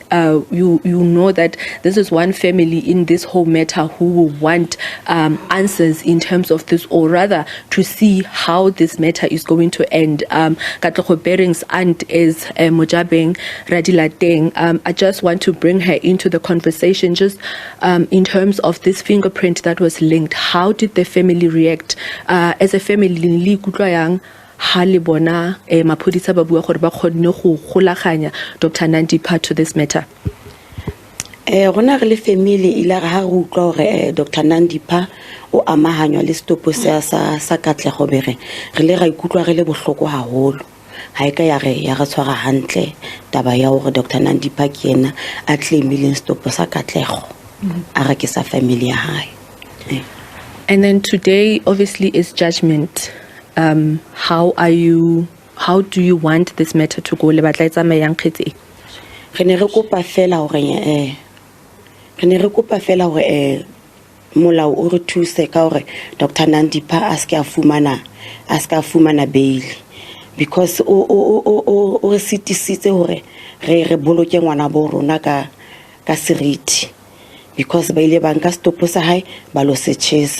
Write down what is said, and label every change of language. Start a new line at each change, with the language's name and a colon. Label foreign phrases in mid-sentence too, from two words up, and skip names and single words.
English: You know that this is one family in this whole matter who will want answers in terms of this, or rather to see how this matter is going to end. Kamogelo Seekoei's aunt is Mojabeng Radilateng. I just want to bring her into the conversation just in terms of this fingerprint that was linked. How did the family react? As a family,
Southern Sotho: ha le bona maphodisa ba bua gore ba kgonne go golaganya Dr.
English: Nandipha to this matter?
Southern Sotho: Rona re le family ila ga re utlwa gore Dr. Nandipha o amahanywa le stopo sa Kamogelo Seekoei. Re le ra ikutlwa re le bohloko haholo. Ha eka ya re tshwara hantle taba ya gore Dr. Nandipha ke yena a claimileng stopo sa Kamogelo a re ke sa family ya hae.
English: And then today obviously is judgment. How do you want this matter to go?
Southern Sotho: Le batla e tsamayang kgetse? Re ne re kopa fela hore molao o re thuse ka hore Dr. Nandipha a ska fumana bail, because o re sitisitse hore re boloke ngwana bo rona ka seriti, because ba ile banka stopo sa hae ba lo setjhesa.